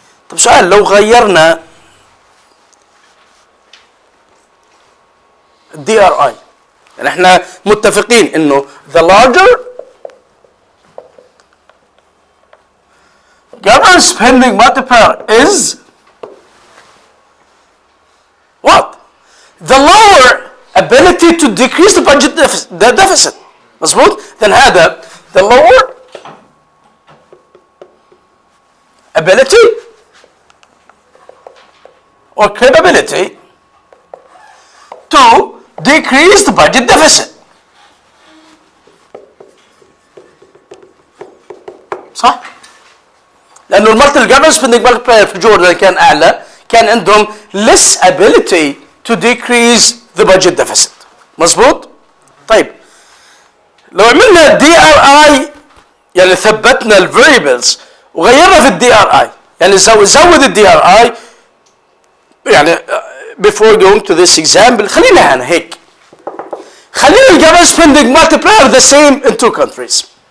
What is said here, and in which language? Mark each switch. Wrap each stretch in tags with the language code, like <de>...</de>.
<ar>طب سؤال لو غيرنا الدي ار اي يعني احنا متفقين انه</ar> <en>the larger government spending multiplier is what? The lower ability to decrease the budget deficit. مظبوط؟ then هذا the lower ability or capability to decrease the budget deficit. صح؟</en> <ar>لأنه الجفرمنت سبيندنج مالتيبلاير في جوردن كان أعلى كان عندهم</ar> <en>less ability to decrease the budget deficit.</en> <ar>مظبوط؟ طيب لو عملنا دي ار اي يعني ثبتنا الفاريبلز وغيرنا في الدي ار اي يعني زود الدي ار اي يعني</ar> <en>before going to this example</en> <ar>خلينا هنا هيك خلينا الجفرمنت سبيندنج مالتيبلاير</ar> <en>the same in two countries</en>